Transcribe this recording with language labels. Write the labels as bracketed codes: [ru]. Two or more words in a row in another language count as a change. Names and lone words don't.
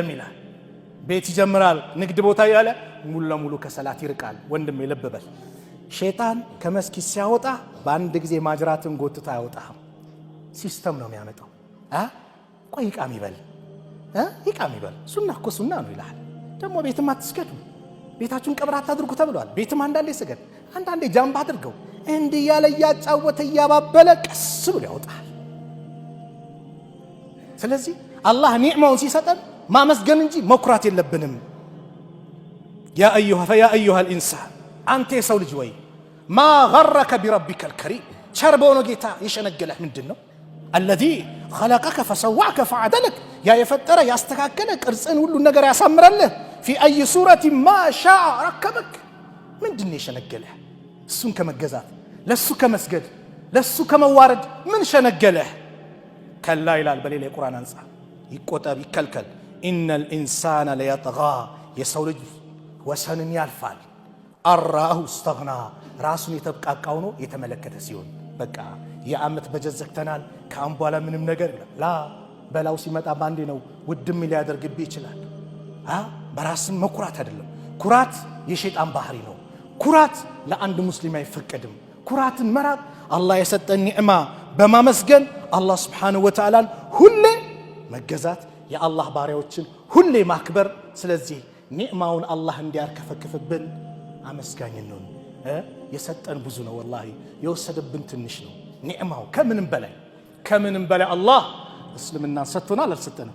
[am] ይላል። ቤት ይጀምራል፣ ንግድ ቦታ ያለ ሙሉ ለሙሉ ከሰላት ይርቃል። ወንድም ይለበበል። ሸይጣን ከመስጊድ ሲያወጣ በአንድ ጊዜ ማጅራትን ጎትታ ያወጣም ሲስተም ነው የሚያመጣው። ቆይ ይቃም ይበል ይቃም ይበል ሱና እኮ ሱና ነው ይላል። ደግሞ ቤትም አትስገዱ፣ ቤታችሁን ቀብር አታድርጉ ተብሏል። ቤትም አንዳንዴ ስገድ፣ አንዳንዴ ጃምባ አድርገው እንዲህ ያለ ያጫወተ ያባበለ ቀስ ብሎ ያወጣል። ስለዚህ አላህ ኒዕማውን ሲሰጠን ማመስገን እንጂ መኩራት የለብንም። [ar] يا أيها الإنسان [am] አንተ የሰው ልጅ ወይ [ar] ما غرك بربك الكريم [am] ቸር በሆነው ጌታ የሸነገለህ ምንድነው? [ar] الذي خلقك فسواك فعدلك [am] ያ የፈጠረ ያስተካከለ ቅርጽን ሁሉ ነገር ያሳምራልህ [ar] في اي صوره ما شاء ركبك [am] ምንድነው የሸነገለህ? እሱን ከመገዛት ለሱ ከመስገድ ለሱ ከመዋረድ ምን ሸነገለህ? ከላ ይላል በሌላ የቁርአን አንጻር ይቆጠብ ይከልከል። [ar] ان الانسان ليطغى [am] የሰው ልጅ ወሰንን ያልፋል። [ar] رآه استغنى [am] ራሱን የተብቃቃው ነው የተመለከተ ሲሆን በቃ የአመት በጀት ዘግተናል ካም በኋላ ምንም ነገር ላ በላው ሲመጣ ባንዴ ነው ውድም ሊያደርግብህ ይችላል። በራስን መኩራት አይደለም። ኩራት የሸይጣን ባህሪ ነው። ኩራት ለአንድ ሙስሊም አይፈቀድም። ኩራትን መራቅ አላህ የሰጠን ኒዕማ በማመስገን አላህ [ar] سبحانه وتعالى [am] ሁሌ መገዛት የአላህ ባሪያዎችን ሁሌ ማክበር። ስለዚህ ኒዕማውን አላህ እንዲያርከፈክፍብን አመስጋኝ ነው። የሰጠን ብዙ ነው ወላሂ የወሰደብን ትንሽ ነው። ኒዕማው ከምንም በላይ አላህ እስልምናን ሰጥቶናል አልሰጠንም?